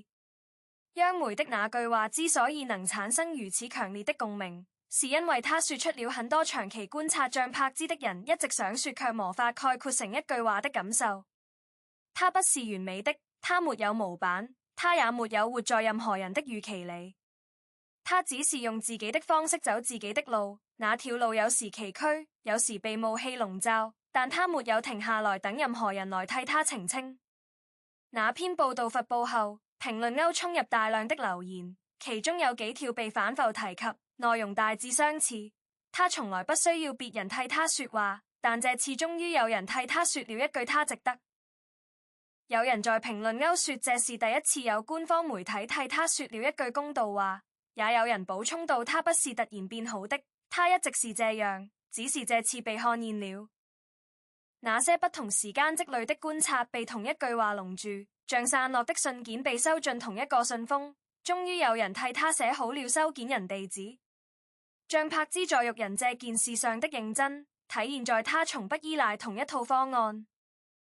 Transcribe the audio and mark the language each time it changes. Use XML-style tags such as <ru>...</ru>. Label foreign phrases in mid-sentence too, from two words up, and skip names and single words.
<zh>央媒的那句話之所以能產生如此強烈的共鳴，是因為他說出了很多長期觀察象柏茲的人一直想說卻無法概括成一句話的感受。他不是完美的，他沒有模板，他也沒有活在任何人的預期裡。他只是用自己的方式走自己的路，那條路有時崎嶇，有時被霧氣籠罩，但他沒有停下來等任何人來替他澄清。那篇報道發布後，評論區衝入大量的留言，其中有幾條被反覆提及，內容大致相似。他從來不需要別人替他說話，但這次終於有人替他說了一句他值得。有人在評論區說這是第一次有官方媒體替他說了一句公道話，也有人補充到他不是突然變好的，他一直是這樣，只是這次被看見了。那些不同時間積累的觀察被同一句話籠住，像散落的信件被收進同一個信封，終於有人替他寫好了收件人地址。象柏茲在育人這件事上的認真，體現在他從不依賴同一套方案。</zh>